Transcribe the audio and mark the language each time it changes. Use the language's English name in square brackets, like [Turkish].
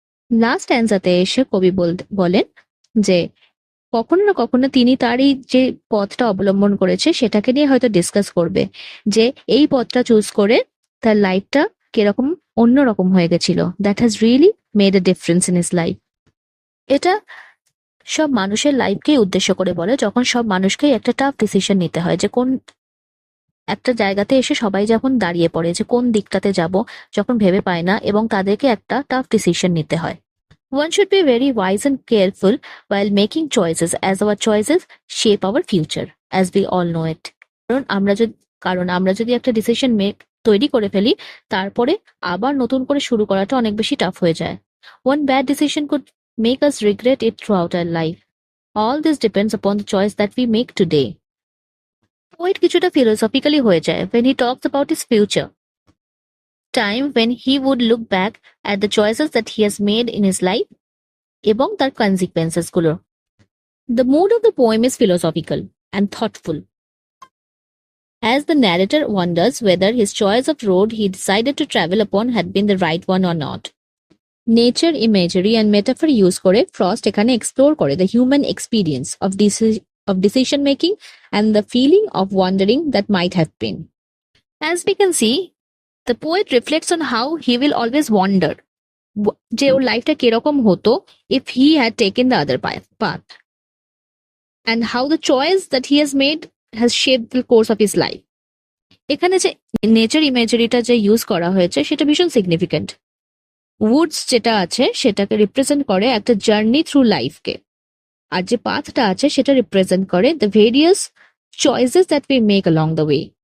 [Bangla] Last অ্যান্সারতে এসে কবি বলেন যে কখনো না কখনো তিনি তার এই যে পথটা অবলম্বন করেছে সেটাকে নিয়ে হয়তো ডিসকাস করবে, যে এই পথটা চুজ করে তার লাইফটা কিরকম অন্যরকম হয়ে গেছিল, [English] That has really made a difference in his life. [Bangla] এটা সব মানুষের লাইফকেই উদ্দেশ্য করে বলে, যখন সব মানুষকেই একটা টাফ ডিসিশন নিতে হয়, যে কোন একটা জায়গাতে এসে সবাই যখন দাঁড়িয়ে পড়ে যে কোন দিকটাতে যাব, যখন ভেবে পায় না এবং তাদেরকে একটা টাফ ডিসিশন নিতে হয়। [English] One should be very wise and careful while making choices, as our choices shape our future, as we all know it. [Bangla] কারণ আমরা যদি একটা ডিসিশন তৈরি করে ফেলি, তারপরে আবার নতুন করে শুরু করাটা অনেক বেশি টাফ হয়ে যায়। [English] One bad decision could make us regret it throughout our life. All this depends upon the choice that we make today. Poet [Bangla] কিছুটা philosophically হয়ে যায় [English] when he talks about his future. Time when he would look back at the choices that he has made in his life [Bangla] এবং তার consequences গুলো। [English] The mood of the poem is philosophical and thoughtful, as the narrator wonders whether his choice of road he decided to travel upon had been the right one or not. Nature imagery and metaphor use [Bangla] করে frost এখানে explore করে [English] the human experience of decision making and the feeling of wondering that might have been. As we can see, the poet reflects on how he will always wonder [Bangla] যে ওর লাইফটা কিরকম হতো [English] if he had taken the other path, and how the choice that he has made has shaped the course of his life. [Bangla] এখানে যে nature ইমেজারিটা যে use করা হয়েছে সেটা ভীষণ সিগনিফিকেন্ট। উডস যেটা আছে সেটাকে রিপ্রেজেন্ট করে একটা জার্নি থ্রু লাইফকে, আর যে পাথটা আছে সেটা রিপ্রেজেন্ট করে [English] The various choices that we make along the way.